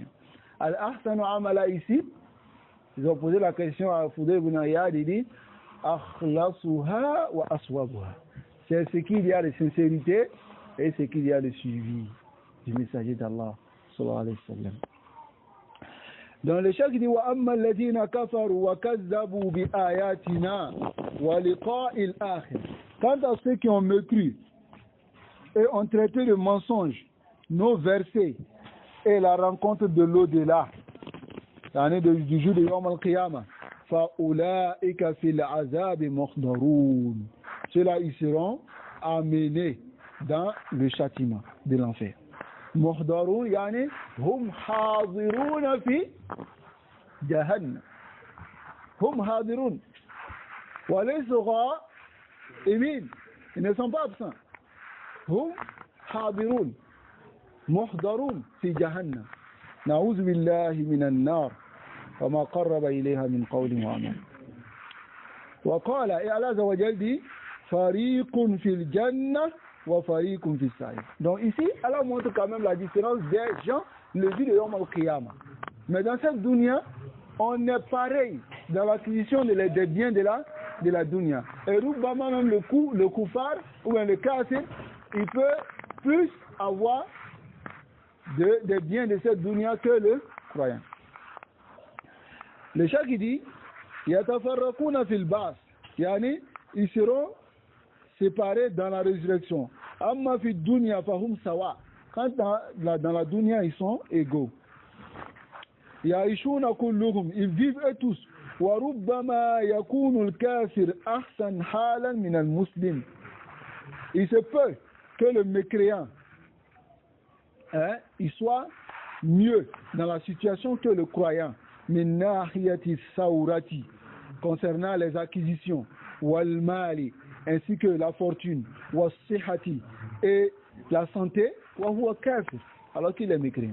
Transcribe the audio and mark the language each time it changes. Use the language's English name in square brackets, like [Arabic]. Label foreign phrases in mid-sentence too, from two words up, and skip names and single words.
[Arabic] أحسن عملا [French] ici, ils ont posé la question à Fudayl ibn Iyad, il dit [Arabic] أخلصها وأصوبها. [French] C'est ce qu'il y a de sincérité et ce qu'il y a de suivi du messager d'Allah [Arabic] صلى الله عليه وسلم. [French] Dans le chef, il dit [Arabic] وأما الذين كفروا وكذبوا بآياتنا ولقاء الآخرة. [French] Quant à ceux qui ont mécru et ont traité de mensonges nos versets et la rencontre de l'au-delà, l'année du jour de [Arabic] يوم القيامة, فَأُولَٰئِكَ فِي الْعَذَابِ مُحْضَرُونَ. [French] Ceux-là, ils seront amenés dans le châtiment de l'enfer. [Arabic] مُحْضَرُونَ, يعني هم حاضرون في جهنم. هم حاضرون. وليسوا غائبين. [French] Ils ne sont pas absents. [Arabic] هم حاضرون. محضرون في جهنم نعوذ بالله من النار وما قرب إليها من قول وعمل. وقال الله عز وجل dit فريق في الجنة وفريق في السعير. [French] Donc ici Allah montre quand même la différence des gens le jour de [Arabic] يوم القيامة. [French] Mais dans cette dunya on est pareil dans l'acquisition des biens de la dunya. Et Rubbama même le kuffar ou bien le kafir, il peut plus avoir des biens de cette dunya que le croyant. Le chef qui dit [Arabic] يتفرقون في البعث, [French] yani ils seront séparés dans la résurrection. [Arabic] أما في الدنيا فهم سواء, [French] quand dans la dunya ils sont égaux. [Arabic] يعيشون كلهم, [French] ils vivent eux tous. [Arabic] وربما يكون الكافر أحسن حالا من المسلم. [French] Il se peut que le mécréant il soit mieux dans la situation que le croyant, [Arabic] من ناحية الثروة, [French] concernant les acquisitions, [Arabic] والمال, [French] ainsi que la fortune, [Arabic] والصحة, [French] et la santé, [Arabic] وهو كافر, [French] alors qu'il est mécréant.